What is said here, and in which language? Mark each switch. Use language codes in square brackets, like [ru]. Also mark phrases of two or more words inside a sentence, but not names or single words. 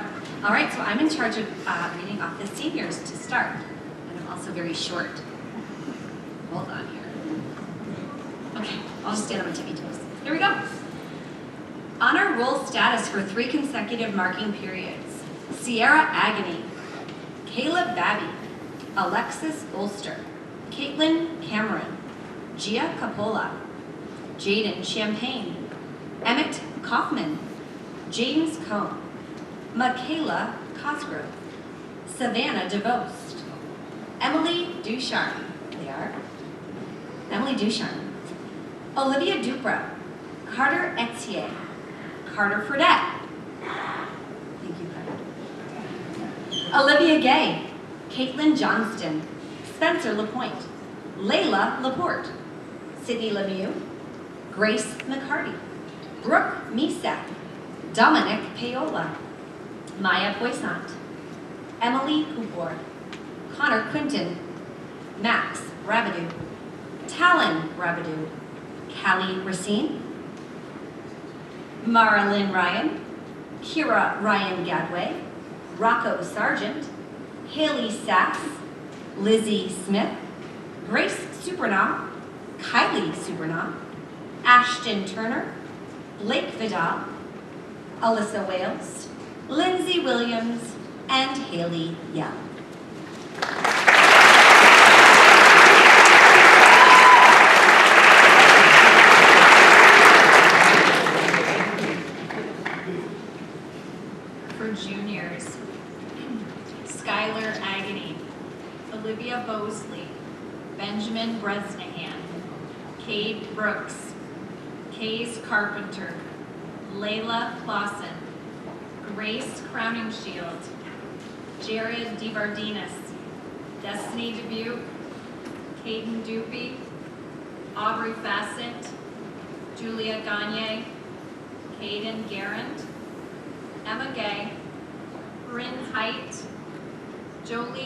[en] All right, so I'm in charge of reading off the seniors to start, and I'm also very short. Hold on here. Okay, I'll just stand on my tippy toes. Here we go. Honor roll status for 3 consecutive marking periods. Sierra Agony, Caleb Babby, Alexis Ulster, Caitlin Cameron, Gia Capola, Jaden Champagne, Emmett Kaufman, James Cohn, Michaela Cosgrove, Savannah DeVost, Emily Ducharme, Emily Ducharme, Olivia Dupra, Carter Etier, Carter Fredette, thank you, Carter, Olivia Gay, Caitlin Johnston, Spencer LaPointe, Layla Laporte, Sydney Lemieux, Grace McCarty, Brooke Misak, Dominic Paola, Maya Poissant, Emily Cooper, Connor Quinton, Max Rabidou, Talon Rabidou, Callie Racine, Mara Lynn Ryan, Kira Ryan Gadway, Rocco Sargent, Haley Sass, Lizzie Smith, Grace Supernaw, Kylie Supernaw, Ashton Turner, Blake Vidal, Alyssa Wales, Lindsay Williams, and Haley Young. For juniors, Skylar Agony, Olivia Bosley, Benjamin Bresnahan, Cade Brooks, Kays Carpenter, Layla Clausen, Grace Crowningshield, Jared DeVardinas, Destiny Dubuque, Caden Dupy, Aubrey Fassett, Julia Gagne, Caden Garand, Emma Gay, Bryn Height, Jolie